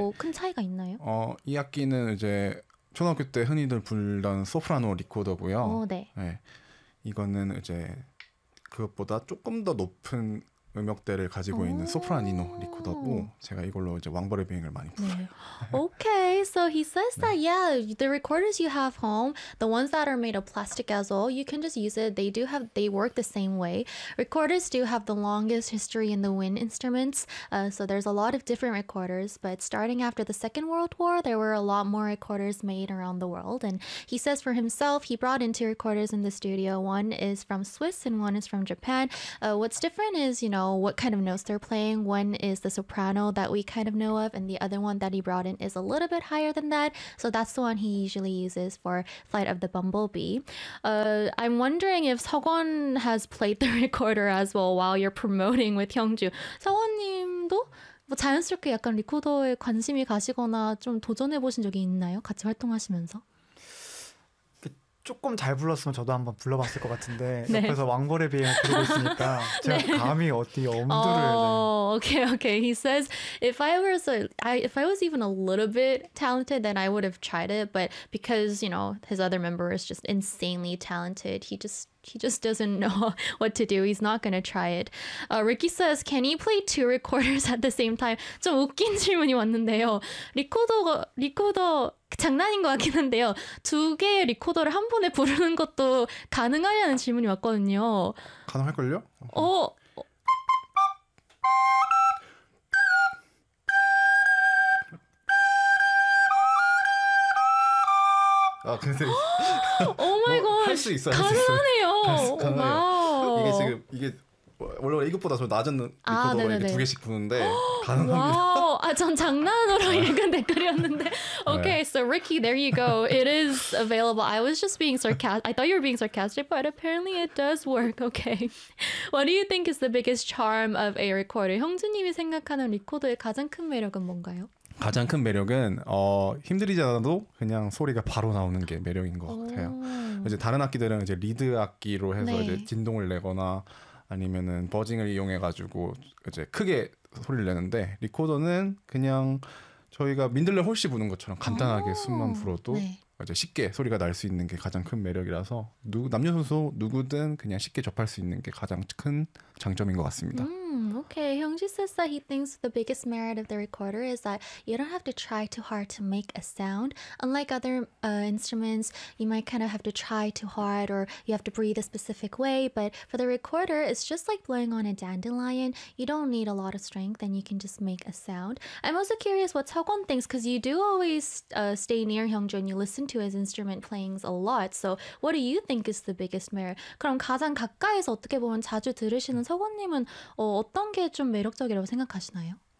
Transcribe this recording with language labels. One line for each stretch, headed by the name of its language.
Korean: 뭐큰 차이가 있나요? 이 악기는 이제 초등학교 때 흔히들 불던 소프라노 리코더고요. 네. 네. 이거는 이제 그것보다 조금 더 높은 음역대를 가지고 있는 소프라니노 리코더고 제가 이걸로 이제 왕벌의 비행을 많이 불러요. 네.
English: Okay, so he says that yeah, the recorders you have home, the ones that are made of plastic as well, you can just use it. They work the same way. Recorders do have the longest history in the wind instruments. So there's a lot of different recorders, but starting after the Second World War, there were a lot more recorders made around the world. And he says for himself, he brought in two recorders in the studio. One is from Swiss and one is from Japan. What's different is, you know, what kind of notes they're playing. One is the soprano that we kind of know of, and the other one that he brought in is a little bit higher than that. So that's the one he usually uses for Flight of the Bumblebee. I'm wondering if Seogwon has played the recorder as well while you're promoting with Hyungju.
Korean: 서원님도 뭐 자연스럽게 약간 리코더에 관심이 가시거나 좀 도전해 보신 적이 있나요? 같이 활동하시면서? 조금 잘 불렀으면 저도 한번 불러봤을 것 같은데 네. 옆에서 왕벌의 비행을 부르고 있으니까 제가 네. 감히 어디 엄두를
English: Okay, okay. He says if I was even a little bit talented, then I would have tried it. But because you know his other member is just insanely talented, he just doesn't know what to do. He's not going to try it. Ricky says, can he play two recorders at the same time?
Korean: 좀 웃긴 질문이 왔는데요. 리코더 장난인 것 같긴 한데요. 두 개의 리코더를 한 번에 부르는 것도 가능하냐는 질문이 왔거든요. 가능할걸요? 아, 근데
English: 오 마이 갓.
Korean: 할 수 있어요. 가능하네요. 가능해요. 이게 지금 원래 이것보다 좀 낮은 리코더가 이렇게 두 개씩 부는데 가능합니다. 아, 전 장난으로 읽은 댓글이었는데.
English: Okay, so Ricky, there you go. It is available. I was just being sarcastic. I thought you were being sarcastic, but apparently it does work. Okay. What do you think is the biggest charm of a recorder?
Korean: 형준님이 생각하는 리코더의 가장 큰 매력은 뭔가요? 가장 큰 매력은 힘들지 않아도 그냥 소리가 바로 나오는 게 매력인 것 같아요. 이제 다른 악기들은 이제 리드 악기로 해서 네. 이제 진동을 내거나 아니면은 버징을 이용해 가지고 이제 크게 소리를 내는데 리코더는 그냥 저희가 민들레 홀씨 부는 것처럼 간단하게 숨만 불어도 네. 이제 쉽게 소리가 날 수 있는 게 가장 큰 매력이라서 남녀노소 누구든 그냥 쉽게 접할 수 있는 게 가장 큰 장점인 것 같습니다.
English: Okay, Hyungju says that he thinks the biggest merit of the recorder is that you don't have to try too hard to make a sound. Unlike other instruments, you might kind of have to try too hard or you have to breathe a specific way. But for the recorder, it's just like blowing on a dandelion. You don't need a lot of strength and you can just make a sound. I'm also curious what Seogwon thinks because you do always stay near Hyungju and you listen to his instrument playings a lot. So what do you think is the biggest merit?
Korean: 그럼 가장 가까이서 어떻게 보면 자주 들으시는 서건님은 어떤 게 좀 매력적이라고 생각하시나요?